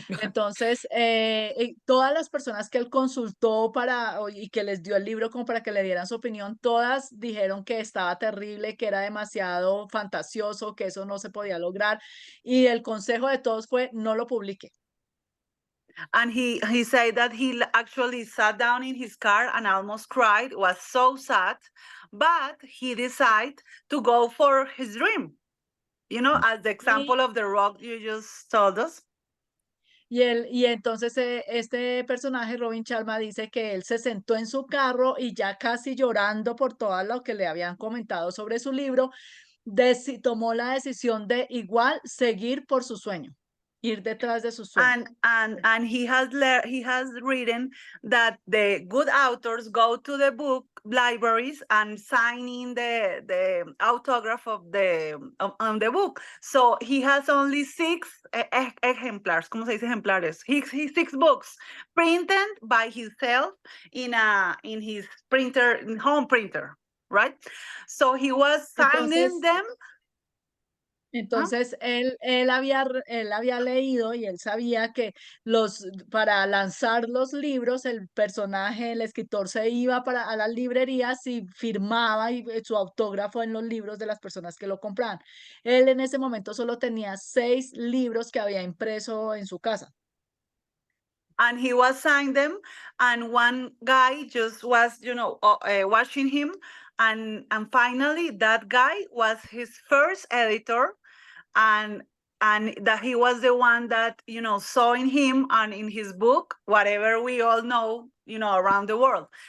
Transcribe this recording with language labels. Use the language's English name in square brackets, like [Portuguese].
[Spanish] Entonces, todas las personas que él consultó y que les dio el libro como para que le dieran su opinión, todas dijeron que estaba terrible, que era demasiado fantasioso, que eso no se podía lograr. Y el consejo de todos fue, no lo publique. [English] And he said that he actually sat down in his car and almost cried, was so sad, but he decided to go for his dream. As the example of the rock you just told us. [Spanish] Y entonces este personaje, Robin Sharma, dice que él se sentó en su carro y ya casi llorando por todo lo que le habían comentado sobre su libro, tomó la decisión de igual seguir por su sueño, ir detrás de su sueño. [English] And he has written that the good authors go to the book libraries and sign in the autograph of on the book. So he has only 6 exemplars. [Spanish] ¿Cómo se dice ejemplares? [English] 6 books printed by himself in his home printer, right? So he was signing them. [Spanish] Entonces él había leído y él sabía que para lanzar los libros, el personaje, el escritor se iba a las librerías y firmaba su autógrafo en los libros de las personas que lo compraban. Él en ese momento solo tenía 6 libros que había impreso en su casa. [English] And he was signing them, and one guy just was, watching him, and finally that guy was his first editor, and that he was the one that saw in him and in his book whatever we all know around the world.